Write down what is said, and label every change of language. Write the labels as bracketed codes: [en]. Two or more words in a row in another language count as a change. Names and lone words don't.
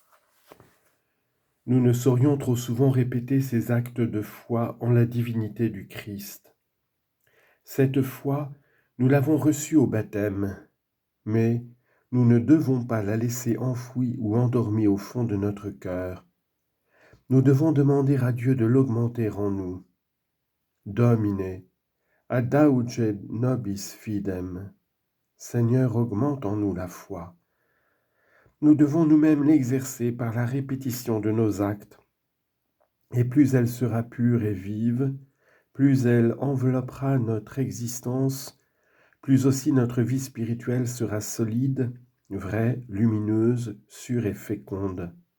[fr] Nous ne saurions trop souvent répéter ces actes de foi en la divinité du Christ. Cette foi, nous l'avons reçue au baptême, mais nous ne devons pas la laisser enfouie ou endormie au fond de notre cœur. Nous devons demander à Dieu de l'augmenter en nous. [la] Domine, adauge nobis fidem. [fr] Seigneur, augmente en nous la foi. Nous devons nous-mêmes l'exercer par la répétition de nos actes. Et plus elle sera pure et vive, plus elle enveloppera notre existence, plus aussi notre vie spirituelle sera solide, vraie, lumineuse, sûre et féconde.